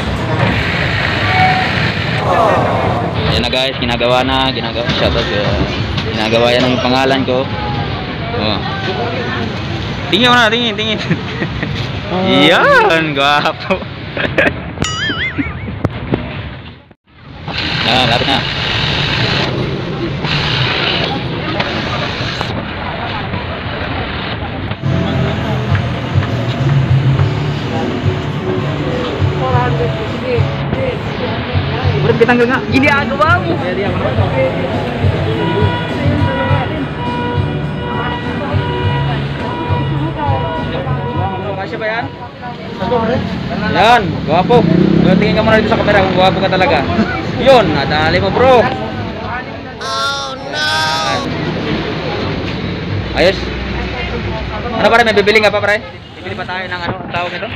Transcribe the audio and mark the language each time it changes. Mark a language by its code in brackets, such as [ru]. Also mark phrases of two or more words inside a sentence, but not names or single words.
[tl] Ayan na guys, ginagawa shoutout, ginagawa yan ang pangalan ko. Oh. Tingin mo na, tingin. Yan, gwapo. Lapit na. [id] Udah ditanggal nggak? Ini aku bang. [tl] Kasih ba yan? Yan, gwapo. Tingin ka muna dito sa kamera kung gwapo ka talaga. Yun, nadali mo bro. [en] Oh no! [tl] Ayos. Ano pare, may bibili nga pa pare? Bibili pa tayo ng ano, ang tawag nito?